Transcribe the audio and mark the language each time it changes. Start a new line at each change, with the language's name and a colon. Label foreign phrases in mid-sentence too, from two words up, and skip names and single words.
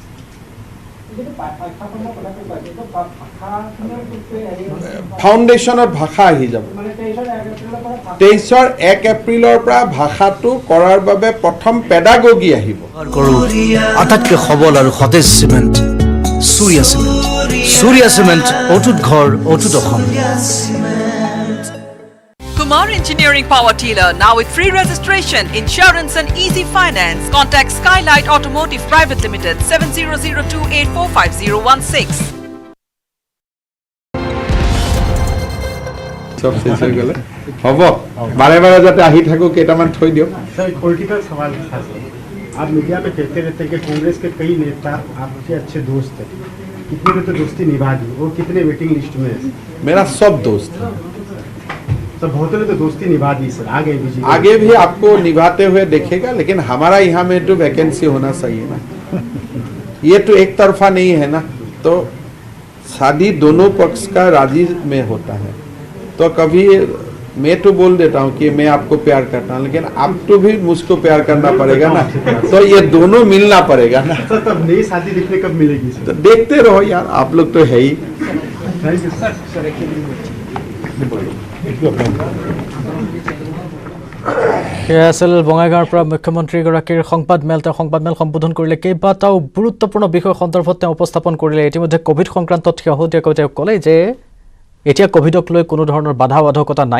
Assamese: ফাউণ্ডেশ্যনত ভাষা আহি যাব। 23ৰ 1 এপ্ৰিলৰ পৰা ভাষাটো কৰাৰ বাবে প্ৰথম পেডাগগী আহিব। আটাইতকৈ সবল আৰু সতেজ চিমেণ্ট সূৰ্যা চিমেণ্ট। সূৰ্যা চিমেণ্ট অটুট ঘৰ অটুট অসম।
English: Kumar Engineering Power Dealer now with free registration, insurance and easy finance. Contact Skylight Automotive Private Limited 7002845016.
Assamese: সব শেষ হৈ গ'লে হ'ব। বাৰে বাৰে যাতে আহি থাকোঁ, কেইটামান থৈ দিয়ক।
Hindi: सर पॉलिटिकल सवाल था सर, आप मीडिया में कहते रहते हैं कि कांग्रेस के कई नेता आपके अच्छे दोस्त हैं, कितने ने तो दोस्ती निभा दी और कितने
English: waiting list
Hindi: में है? मेरा सब दोस्त है। सर बहुतों ने तो दोस्ती निभा दी सर, आगे भी आगे भी आपको निभाते हुए देखेगा, लेकिन हमारा यहाँ में तो वैकेंसी होना चाहिए ना। ये तो एक तरफा नहीं है ना, तो शादी दोनों पक्ष का राजी में होता है। तो कभी मैं तो बोल देता हूँ कि मैं आपको प्यार करता हूँ, लेकिन आपको भी मुझको प्यार करना पड़ेगा ना, तो ये दोनों मिलना पड़ेगा ना। सर तब नई शादी देखने कब मिलेगी सर? तो देखते रहो यार, आप लोग तो है ही।
English: thank you sir.
Assamese: সেয়া আছিল বঙাইগাঁৱৰ পৰা মুখ্যমন্ত্ৰীগৰাকীৰ সংবাদমেল। তেওঁ সংবাদমেল সম্বোধন কৰিলে, কেইবাটাও গুৰুত্বপূৰ্ণ বিষয় সন্দৰ্ভত তেওঁ উপস্থাপন কৰিলে। ইতিমধ্যে কোভিড সংক্ৰান্তত শেহতীয়াকৈ তেওঁ ক'লে যে এতিয়া কোভিডক লৈ কোনো ধৰণৰ বাধা বাধকতা নাই।